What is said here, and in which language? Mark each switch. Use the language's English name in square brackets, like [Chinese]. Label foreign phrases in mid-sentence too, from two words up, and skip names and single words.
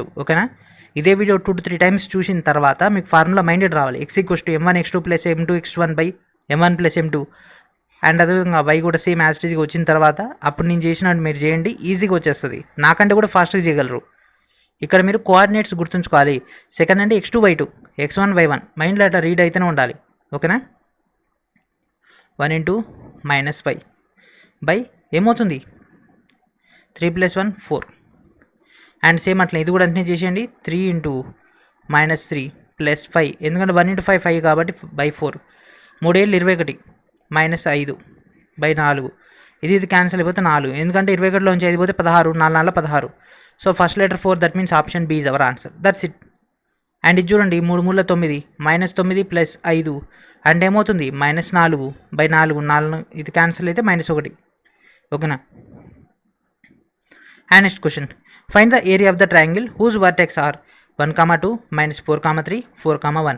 [Telugu] ఓకేనా. ఇదే వీడియో 2 to 3 times చూసిన తర్వాత మీకు ఫార్ములా మైండెడ్ రావాలి. x = m1 x2 + m2 x1/m1 + m2 అండ్ అదేవిధంగా y కూడా [English] same as it is [Telugu] వచ్చిన తర్వాత అప్పుడు నేను చేసినట్టు మీరు చేయండి, ఈజీగా వచ్చేస్తుంది. నాకంటే కూడా ఫాస్ట్గా చేయగలరు. ఇక్కడ మీరు కోఆర్డినేట్స్ గుర్తుంచుకోవాలి. సెకండ్ అంటే x2 y2 x1 y1 మైండ్లో అట్లా రీడ్ అయితేనే ఉండాలి. ఓకేనా. 1 × -5 ఏమవుతుంది 3 + 1 4 [English] and same [Telugu] అట్లా ఇది కూడా అట్నే చేసేయండి 3 × -3 + 5 ఎందుకంటే 1 × 5 5 కాబట్టి /4 3 ఏళ్ళు 21 -5/4 ఇది క్యాన్సిల్ అయిపోతే 4 ఎందుకంటే 21లోంచి 5 పోతే 16 4 4 16 సో ఫస్ట్ లెటర్ 4 [English] that means option B is our answer that's it and [Telugu] ఇది చూడండి 3 3 9 -9 + 5 అంటే ఏమవుతుంది -4/4 4 ఇది క్యాన్సిల్ అయితే -1 ఓకేనా. [English] and next question find the area of the triangle whose vertex are 1, 2 -4, 3 4, 1.